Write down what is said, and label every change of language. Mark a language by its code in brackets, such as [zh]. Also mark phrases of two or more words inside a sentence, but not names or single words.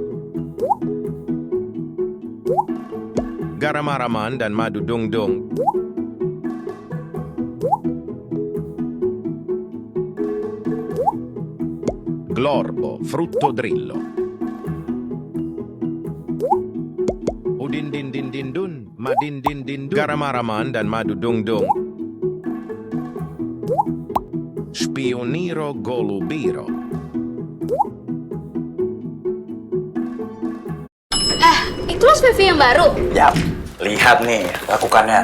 [id] Garam-araman dan madu dung-dung. Glorbo, frutto drillo. Udin-din-din-din-dun, madin-din-din-dun. Garam-araman dan madu dung-dung. Spioniro golubiro. Itulah PV yang baru. Yap, lihat nih, lakukannya.